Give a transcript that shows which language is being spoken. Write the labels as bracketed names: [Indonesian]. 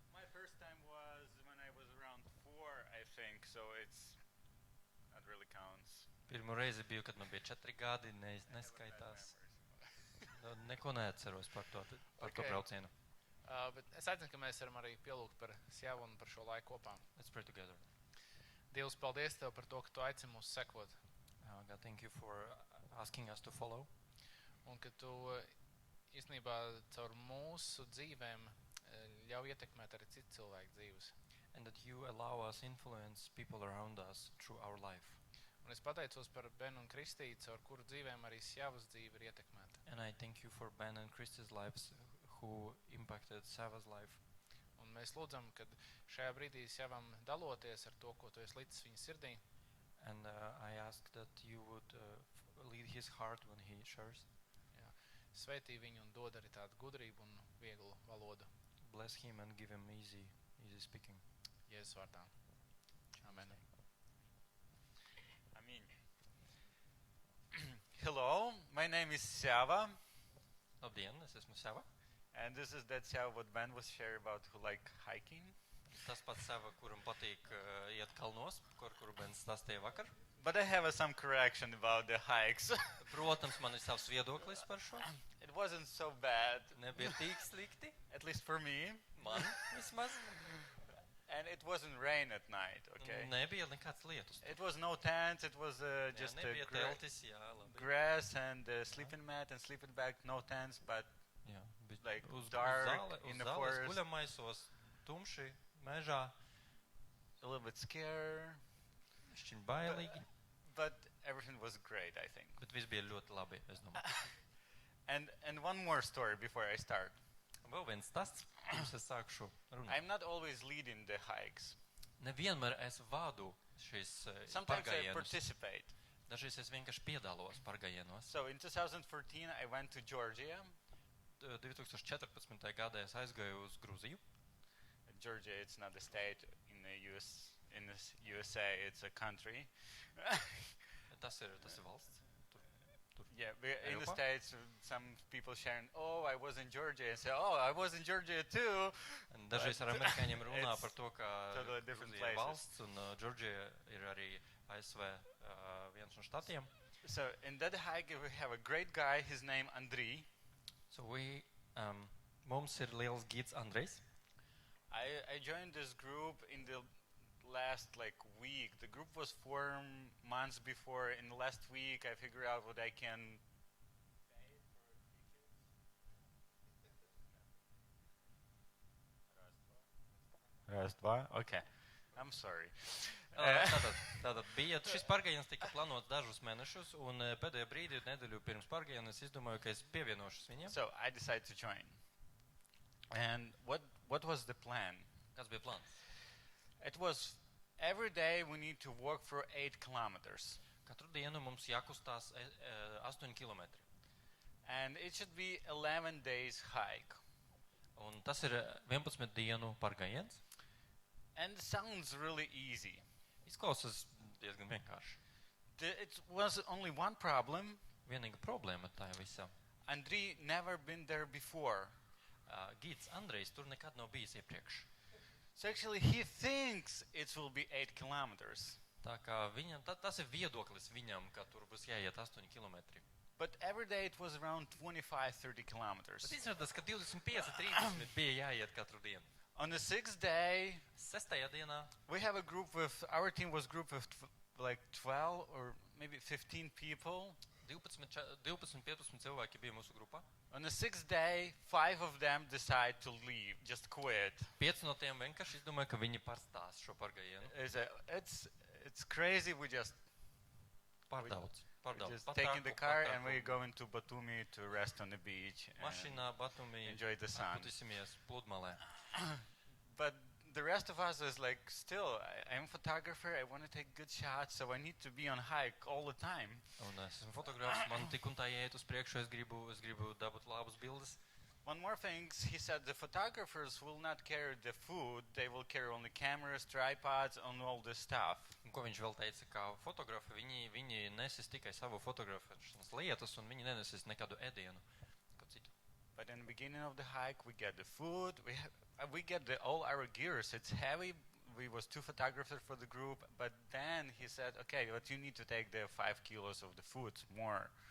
[English] My first time was when I was around 4, I think, so it's not really counts. [Latvian] Pirmo reizi biju, kad man bija 4 gadi, neskaitās. Neko neatceros par to braucienu. Bet es aicinu, ka mēs varam arī pielūgt par Sjavu un par šo laiku kopā. [English] Let's pray together. [Latvian] Dievs, paldies Tev par to, ka Tu aicini mūs sekot. [English] God, thank you for asking us to follow. [Latvian] Un ka Tu īstenībā caur mūsu dzīvēm ļauj ietekmēt arī citu cilvēku dzīves. [English] And that you allow us influence people around us through our life. [Latvian] Un es pateicos par Benu un Kristīti, caur kuru dzīvēm arī Sjavas dzīve ir ietekmēta. [English] And I thank you for Ben and Kristi's lives who impacted Sava's life. [Latvian] Un mēs lūdzam, ka šajā brīdī Sjavam daloties ar to, ko Tu esi licis viņa sirdī. [English] And I ask that you would lead his heart when he shares. [Latvian] Svētī viņu un dod arī tādu gudrību un vieglu valodu. [English] Bless him and give him easy speaking. [Latvian] Jēzus vārdā. Amen. Amen. [English] Hello, my name is Sjava. [Latvian] Labdien, es esmu Sava. [English] And this is that Sjava what Ben was sharing about who like hiking. [Latvian] Tas pats Sava, kuram patīk iet kalnos, kuru Ben stāstīja vakar. [English] But I have some correction about the hikes. [Latvian] Protams, man ir savs viedoklis par šo. [English] It wasn't so bad. [Latvian] Nebija tik slikti. [English] At least for me. [Latvian] Man vismaz. [English] And it wasn't rain at night, okay? [Latvian] Nebija nekāds lietus. [English] It was no tents, it was just [Latvian] nebija teltis, jā, labi. [English] Grass and sleeping mat and sleeping bag, no tents, but [Latvian] jā, [English] like dark in the forest. [Latvian] Guļamaisos, tumši, mežā. [English] A little bit scared. [Latvian] Šķiņ bailīgi. [English] But everything was great, I think. [Latvian] Bet viss bija ļoti labi, es domāju. [English] And one more story before I start. [Latvian] Vēl viens stāsts, pirms es sākšu runāt. [English] I'm not always leading the hikes. [Latvian] Nevienmēr es vādu šīs [English] Sometimes I [Latvian] pārgājienus. [English] participate. [Latvian] Dažreiz es vienkārši piedalos pārgājienos. [English] So in 2014 I went to Georgia. [Latvian] 2014. gadā es aizgāju uz Gruziju. [English] Georgia, it's not a state in the USA, it's a country. [Latvian] Tas ir valsts. [English] Yeah, in the States, some people sharing, oh, I was in Georgia, and say, oh, I was in Georgia too. [Latvian] Dažreiz ar amerikāņiem runā par to, ka [English] totally different [Latvian] Gruzija ir [English] places. [Latvian] valsts un Georgia ir arī ASV viens no štatiem. [English] So in that hike we have a great guy, his name Andriy. [Latvian] So mums ir liels gids Andrejs. [English] I joined this group in the last week. The group was 4 months before. In the last week I figured out what I can pay for tickets. [Russian] Раз, два. [English] Okay. I'm sorry. [Latvian] Tātad bija, šis pārgājiens tika plānots dažus mēnešus, un pēdējo brīdi, nedēļu pirms pārgājiena, es izdomāju, ka es pievienošos viņiem. [English] So I decided to join. And what was the plan? [Latvian] Kāds bija plāns? [English] It was every day we need to walk for 8 kilometers. [Latvian] Katru dienu mums jākustās 8 kilometri. [English] And it should be 11 days hike. [Latvian] Un tas ir 11 dienu pārgājiens. [English] And it sounds really easy. [Latvian] Izklausās diezgan vienkārši. [English] It was only one problem. [Latvian] Vienīga problēma tā visā. [English] Andriy never been there before. [Latvian] Gids Andrejs tur nekad nav bijis iepriekš. [English] So actually he thinks it will be 8 kilometers. [Latvian] Tā kā viņam, tas ir viedoklis viņam, ka tur būs jāiet 8 kilometri. [English] But every day it was around 25-30 kilometers. [Latvian] Bet izrādās, ka 25-30 bija jāiet katru dienu. [English] On the 6th day, [Latvian] Sestajā dienā, [English] we have a group with, our team was group of 12 or maybe 15 people. [Latvian] 12-15 cilvēki bija mūsu grupā. [English] On the 6th day, 5 of them decide to leave, just quit. [Latvian] 5 no tiem vienkārši izdomāja, ka viņi pārstās šo pārgājienu. [English] It's crazy, we just [Latvian] Pārdaudz. [English] just taking the car and we go into Batumi to rest on the beach [Latvian] Mašīnā Batumi [English] enjoy the sun. [Latvian] atpūtīsimies pludmalē. [English] But the rest of us is like, still, I'm a photographer, I want to take good shots, so I need to be on hike all the time. [Latvian] Un es esmu fotogrāfs, man tik un tā iet uz priekšu, es gribu dabūt labas bildes. [English] One more thing, he said the photographers will not carry the food, they will carry only cameras, tripods, and all this stuff. [Latvian] Un ko viņš vēl teica, kā fotografi, viņi nesis tikai savu fotografēšanas lietas, un viņi nenesis nekādu ēdienu. Ko citu. [English] But in the beginning of the hike, we get the food, we get all our gears. It's heavy. We was 2 photographers for the group, but then he said, okay, but you need to take the 5 kilos of the food more.